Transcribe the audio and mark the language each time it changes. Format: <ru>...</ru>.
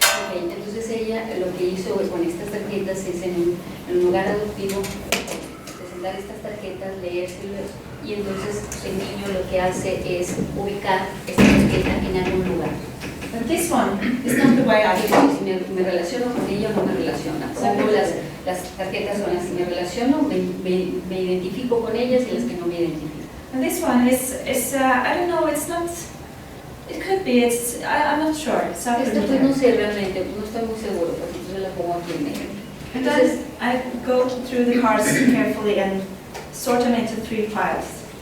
<es>Okay, entonces ella lo que hizo con estas tarjetas es en un lugar adoptivo presentar estas tarjetas, leérselas y entonces el niño lo que hace es ubicar esta tarjeta en algún lugar.</es> <en>But this one is not the way I feel.</en> <es>Si me relaciono con ella o no me relaciono. Pongo las tarjetas son las que me relaciono, me identifico con ellas y las que no me identifico.</es> <en>And this one is I don't know, it's not, it could be, I'm not sure.</en> <es>Esto pues no sé realmente, no estoy muy seguro, pues entonces la pongo aquí en medio.</es> <en>And then I go through the cards carefully and sort them into 3 piles.</en>